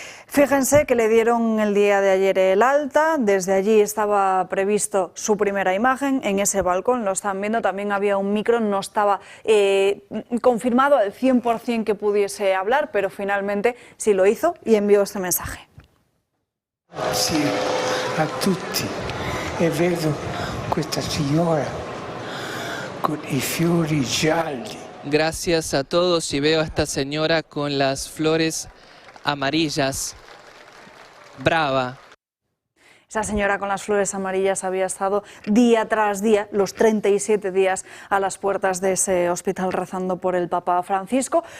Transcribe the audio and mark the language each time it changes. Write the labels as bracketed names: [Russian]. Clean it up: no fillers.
[Spanish] Fíjense que le dieron el día de ayer el alta, desde allí estaba previsto su primera imagen, en ese balcón, lo están viendo, también había un micro, no estaba confirmado al 100% que pudiese hablar, pero finalmente sí lo hizo y envió este mensaje. [Italian] Grazie a tutti e vedo questa signora con i fiori gialli. [Spanish] Gracias a todos y veo a esta señora con las flores amarillas. [Italian] Brava. [Spanish] Esa señora con las flores amarillas había estado día tras día, los 37 días, a las puertas de ese hospital rezando por el Papa Francisco.